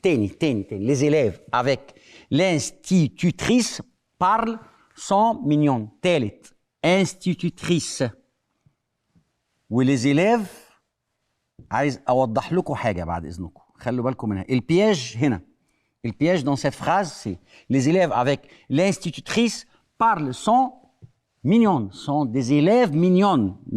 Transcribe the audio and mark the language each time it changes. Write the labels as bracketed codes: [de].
[fr] Les élèves avec l'institutrice parlent sont mignons. [ar] تالت institutrice. ول les élèves عايز اوضح لكم حاجه بعد اذنكم خلوا بالكم منها. البياج هنا. [fr] البياج dans cette phrase c'est les élèves avec l'institutrice parlent sont mignons, sont des élèves mignons.